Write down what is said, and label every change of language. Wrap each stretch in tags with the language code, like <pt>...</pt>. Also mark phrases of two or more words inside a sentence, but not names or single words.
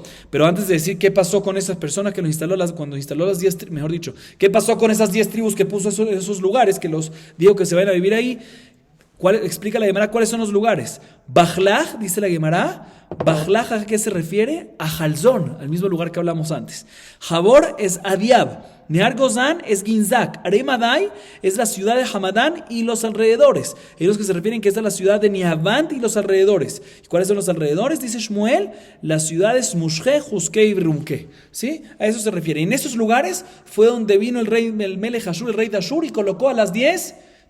<es>Pero antes de decir qué pasó con esas personas que los instaló, cuando instaló las 10, mejor dicho, qué pasó con esas 10 tribus que puso esos lugares, que los dijo que se van a vivir ahí. Explica la Gemara cuáles son los lugares. Bajlaj, dice la Gemara. Bajlaj, ¿a qué se refiere? A Jalzón, al mismo lugar que hablamos antes. Jabor es Adiab. Nehar Gozán es Ginzak. Aremadai es la ciudad de Hamadán y los alrededores. Ellos que se refieren que esta es la ciudad de Nihavant y los alrededores. ¿Y cuáles son los alrededores? Dice Shmuel, las ciudades Mushke, Juske y Rumke. ¿Sí? A eso se refiere. En esos lugares fue donde vino el</es> <he>מלך אשור,</he> <es>el rey de Ashur, y colocó a las 10 tribus.</es>